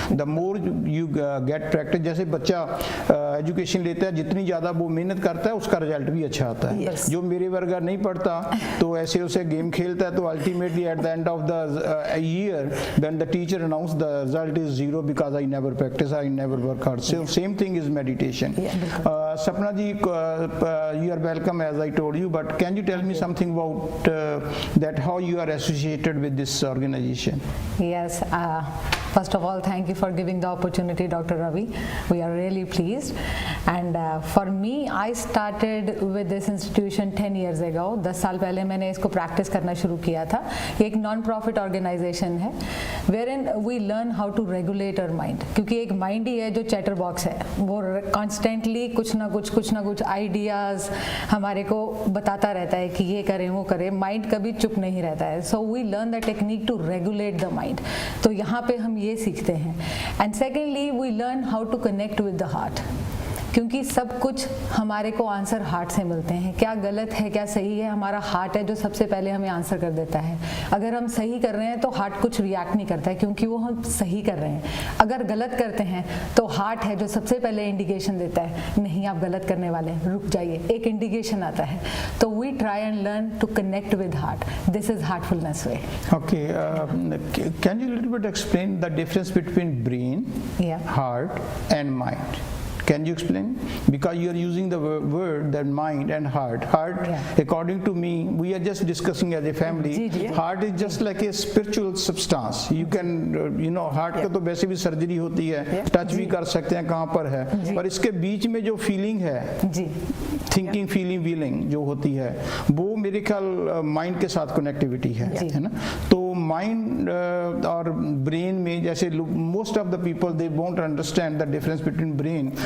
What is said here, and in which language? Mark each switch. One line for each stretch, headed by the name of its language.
English: the more you get practice,
Hindi: जैसे बच्चा education लेता है, जितनी ज़्यादा वो मेहनत करता है उसका रिजल्ट भी अच्छा आता है। जो मेरे वर्गा नहीं पढ़ता तो ऐसे उसे गेम खेलता है, तो
English: Ultimately at the end of the year when the teacher announced the result is 0 because I never practice, I never work hard. So same thing is meditation. Sapna ji, you are welcome as I told you, but can you tell me something about that, how you are associated with this organization? Yes, first of all, thank you for giving the opportunity, Dr. Ravi. We are really pleased. And for me, I started with this institution 10 years ago.
Hindi: 10 साल पहले मैंने इसको practice करना शुरू किया था। ये एक नॉन प्रॉफिट ऑर्गेनाइजेशन है,
English: wherein we learn how to regulate our mind.
Hindi: क्योंकि एक माइंड ही है जो चैटर बॉक्स है, वो कॉन्स्टेंटली कुछ ना कुछ आइडियाज़ हमारे को बताता रहता है कि ये करें वो करें। माइंड कभी चुप नहीं रहता है।
English: So we learn the technique to regulate the mind.
Hindi: तो यहाँ पे हम ये सीखते हैं।
English: and secondly we learn how to connect with the heart,
Hindi: क्योंकि सब कुछ हमारे को आंसर हार्ट से मिलते हैं। क्या गलत है, क्या सही है, हमारा हार्ट है जो सबसे पहले हमें आंसर कर देता है। अगर हम सही कर रहे हैं तो हार्ट कुछ रिएक्ट नहीं करता है, क्योंकि वो हम सही कर रहे हैं। अगर गलत करते हैं तो हार्ट है जो सबसे पहले इंडिकेशन देता है, नहीं आप गलत करने वाले हैं, रुक जाइए, एक इंडिकेशन आता है।
English: तो we try and learn to connect with heart. This is Heartfulness way. Okay, can you little bit explain the difference between brain, heart and mind? Can you explain? Because you are using the word that mind and heart. Heart, according to me, we are just discussing as a family. Heart is just like a spiritual substance. You can,
Hindi: heart का तो वैसे भी surgery होती है, touch भी कर सकते हैं कहाँ पर है, पर इसके बीच में जो फीलिंग है, थिंकिंग, फीलिंग, विलिंग जो होती है, वो मेरे ख्याल माइंड के साथ कनेक्टिविटी है ना? तो माइंड और ब्रेन में, जैसे
English: Most of the people they won't understand the difference between brain.